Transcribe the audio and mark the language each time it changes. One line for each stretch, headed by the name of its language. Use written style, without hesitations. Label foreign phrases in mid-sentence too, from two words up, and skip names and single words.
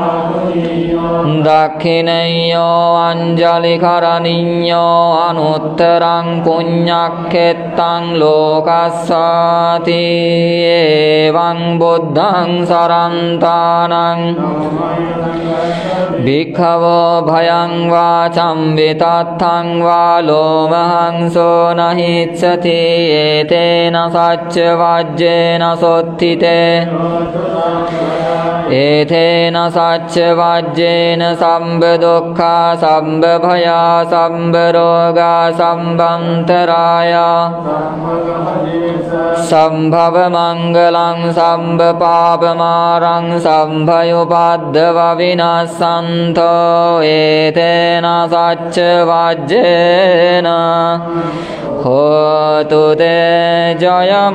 Pali: දක්ඛිනඤ්ඤෝ අංජලි කරණිඤ්ඤෝ අනුත්තරං පුඤ්ඤක්ඛෙත්තං ලෝකස්සාති එවං බුද්ධං සරන්තානං භික්ඛවෝ භයං වාචං විතත්තං වා ලෝමහංසෝ නහිච්ඡති ඒතේන සච්ච වජ්ජේන සොත්තිතේ ඒතේන සච්ච වජ්ජේන සම්බ දුක්ඛා සම්බ භයා සම්බ රෝගා සම්බන්තරායා සම්භව මංගලං සම්බ පාපමාරං සම්භයෝපද්දව විනස්සන්තෝ ඒතේන සච්ච වජ්ජේන හෝතු තේ ජය